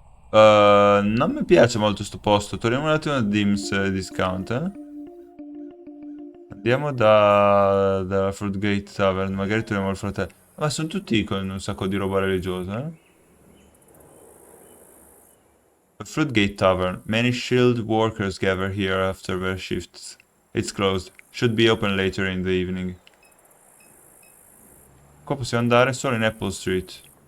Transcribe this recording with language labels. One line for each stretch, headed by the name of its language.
Italian: non mi piace molto sto posto. Torniamo un attimo a Dims Discount, Andiamo dalla Fruitgate Tavern, magari troviamo il fratello. Ma sono tutti con un sacco di roba religiosa, Fruitgate Tavern.
English: Many shield workers gather here after their shifts. It's closed. Should be open later in the evening.
Italian: Qua possiamo andare solo in Apple Street.